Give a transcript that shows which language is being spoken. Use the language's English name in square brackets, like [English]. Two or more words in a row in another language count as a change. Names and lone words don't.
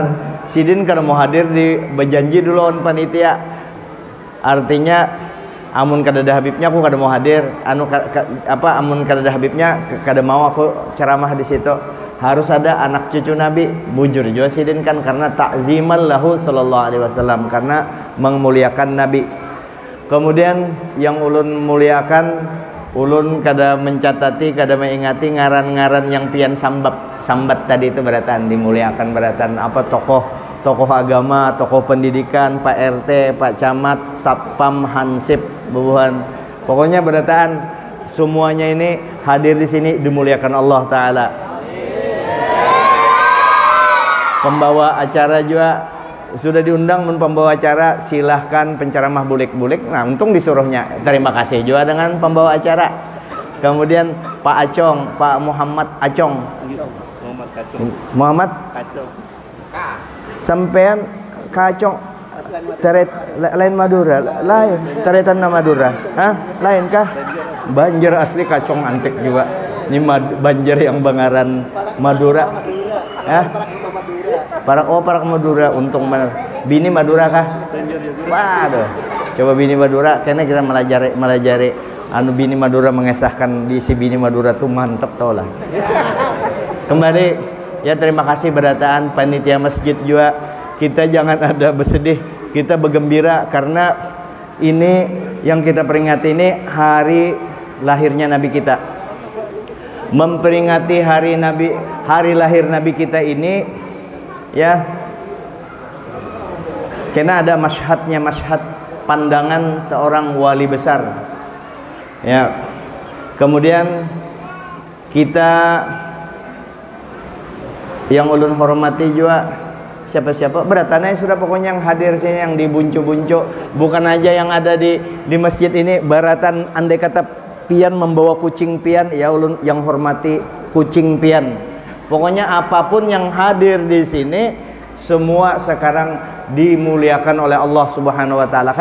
[Banjar] Sidin kada mau hadir di berjanji dulu on panitia. Artinya amun kada ada habibnya aku kada mau hadir. Amun kada ada habibnya kada mau aku ceramah di situ. [Indonesian] Harus ada anak cucu Nabi. [Banjar] Bujur juga sidin kan karena takzimal lahu [Arabic] صلى الله عليه وسلم, [Indonesian] karena memuliakan Nabi. [Banjar] Kemudian yang ulun muliakan, ulun kada mencatati, kada mengingati ngaran-ngaran yang pian sambat tadi itu beratan dimuliakan, beratan apa tokoh agama, tokoh pendidikan, Pak RT, Pak Camat, Satpam, Hansip, bubuhan. Pokoknya beratan semuanya ini hadir di sini dimuliakan [Arabic] الله تعالى. [Indonesian] Pembawa acara juga sudah diundang, pembawa acara silahkan penceramah bulik-bulik. Nah, untung disuruhnya. Terima kasih juga dengan pembawa acara. Kemudian Pak Acong, Pak Muhammad Acong. Muhammad Acong. [Banjar] Sampean Kacong teret lain Madura, lain teretan Madura. Hah? Lain kah? Banjar asli Kacong antik juga. Ini Banjar yang Bangaran Madura. Hah? Para Madura, untung benar. Bini Madura kah? Waduh. Coba bini Madura, karena kita melajari anu bini Madura mengesahkan diisi bini Madura tuh mantep tau lah. Kembali ya, terima kasih berataan panitia masjid juga. [Indonesian] Kita jangan ada bersedih, kita bergembira karena ini yang kita peringati ini hari lahirnya Nabi kita. Memperingati hari lahir Nabi kita ini ya, karena ada masyhad pandangan seorang wali besar ya. [Banjar] Kemudian kita yang ulun hormati juga siapa-siapa beratannya sudah, pokoknya yang hadir sini yang dibuncu-buncu, bukan aja yang ada di masjid ini baratan. Andai kata pian membawa kucing pian, ya ulun yang hormati kucing pian. [Indonesian] Pokoknya apapun yang hadir di sini semua sekarang dimuliakan oleh Allah [Arabic] سبحانه وتعالى.